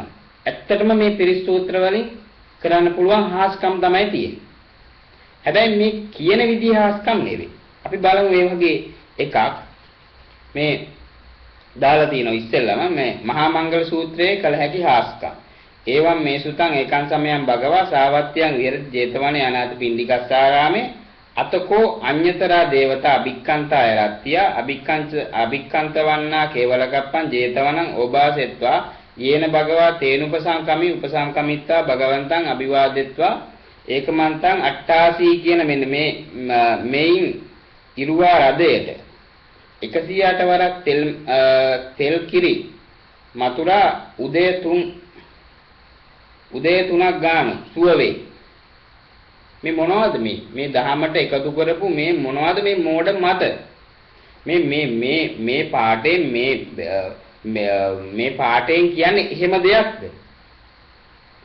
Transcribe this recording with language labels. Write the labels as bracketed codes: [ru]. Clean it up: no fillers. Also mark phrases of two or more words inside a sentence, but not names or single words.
[si] ඇත්තටම මේ පිරිත් සූත්‍ර වලින් කරන්න පුළුවන් හාස්කම් තමයි තියෙන්නේ. හැබැයි මේ කියන විදිහ හාස්කම් නෙවෙයි. අපි බලමු මේ වගේ එකක් මේ දාලා තියෙනවා ඉස්සෙල්ලම මේ මහා මංගල සූත්‍රයේ කළ හැකි හාස්කම්. [pi] ඒවම් මේ සුතං ඒකං සමයං භගවා සාවත්‍යං විහෙරති 제තවනේ අනාථ පිණ්ඩිකස්සාරාමේ අතකෝ අඤ්‍යතරා දේවතා අභික්ඛන්තාය රත්ත්‍ය අභික්ඛන්ත වන්නා කේවලකප්පං 제තවනං ඕභාසෙත්වා යේන භගවා තේනුපසංකමි උපසංකමිත්තා භගවන්තං අභිවාදෙත්වා ඒකමන්තං අට්ඨාසී [si] කියන මෙන්න මේයින් ඉරුවා රදයට 108 වරක් තෙල් කිරි මතුරා උදේ 3ක් ගාන සුව වේ. මේ මොනවද මේ දහමට එකතු කරපු මේ මොනවද මේ මෝඩ මත මේ පාඩේ මේ පාඩයෙන් කියන්නේ එහෙම දෙයක්ද?